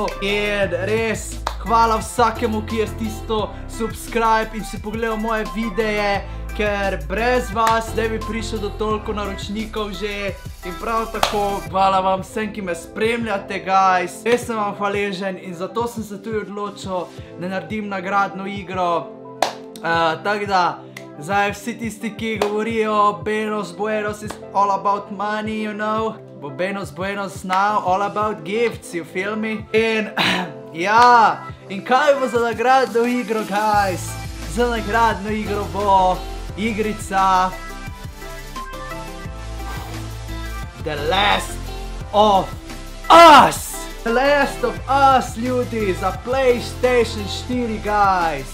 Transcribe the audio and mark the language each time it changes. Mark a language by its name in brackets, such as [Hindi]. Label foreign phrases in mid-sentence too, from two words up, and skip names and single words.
[Slovenian] In res, hvala vsakemu, ki je stisnil subscribe in si pogledal moje videe, ker brez vas ne bi prišel do toliko naročnikov že. In prav tako, hvala vam vsem, ki me spremljate, guys. Res sem vam hvaležen in zato sem se tudi odločil, da naredim nagradno igro. Tako da, zdaj vsi tisti, ki govorijo Benos [English] is all about money, you know. Bo Benos now all about gifts, you feel me? [Slovenian] In ja, in kaj bo za nagradno igro, guys? Za nagradno igro bo igrica The Last of Us! The Last of Us, ljudi, za PlayStation 4, guys.